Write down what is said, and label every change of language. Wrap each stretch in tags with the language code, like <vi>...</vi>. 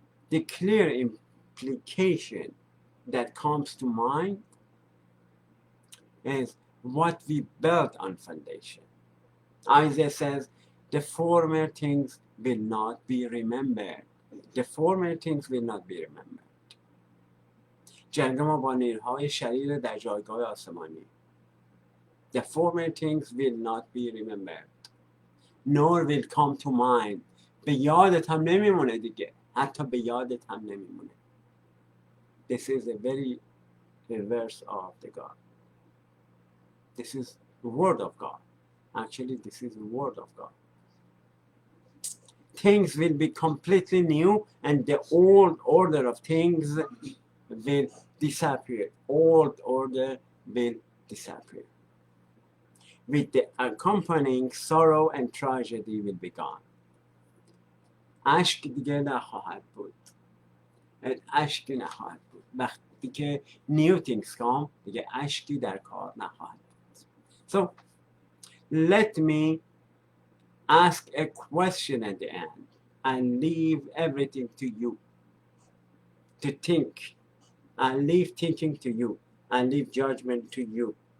<en>The clear implication that comes to mind is what we built on foundation. Isaiah says, the former things will not be remembered. The former things will not be remembered.</en> <fa>جنگ ما با نیروهای شریر در جایگاه آسمانی.</fa> <en>The former things will not be remembered. Nor will come to mind.</en> <fa>به یادت هم نمیمونه دیگه. حتی به یادت هم نمیمونه.</fa> <en>This is a very reverse of the God. This is the word of God. Actually, this is the word of God. Things will be completely new and the old order of things will disappear. Old order will disappear. With the accompanying sorrow and tragedy will be gone.</en> <fa>اشک دیگه نخواهد بود. اشکی نخواهد بود. وقتی که</fa> <en>new things come,</en> <fa>دیگه اشکی در کار نخواهد بود.</fa> <en>So, let me ask a question at the end and leave everything to you to think, and leave thinking to you, and leave judgment to you.</en>